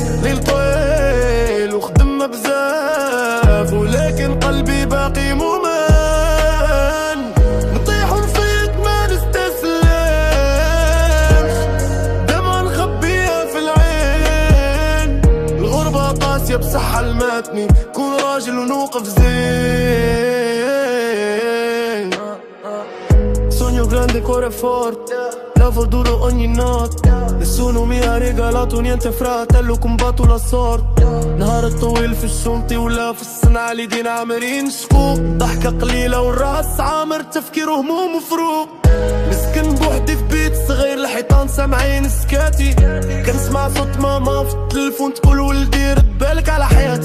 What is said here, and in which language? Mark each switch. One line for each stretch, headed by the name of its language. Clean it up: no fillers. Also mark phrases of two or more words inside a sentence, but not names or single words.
Arabic: ليل طويل وخدمة بزاف ولكن قلبي باقي مؤمن. نطيح ونفيق ما نستسلمش، دمعة نخبيها في العين. الغربة قاسية بصح علمتني كون راجل ونوقف زين.
Italian: Sogno grande, cuore forte, lavoro duro ogni notte. Nessuno mi ha regalato niente fratello, combatto la sorte.
Arabic: نهار طويل في الشنطي ولا في الصنعة ليدين عامرين شقوق. ضحكة قليلة والراس عامر، تفكير وهموم وفروق. مسكن بوحدي في بيت صغير، الحيطان سامعين سكاتي. كنسمع صوت ماما في التليفون تقول ولدي رد بالك على حياتي.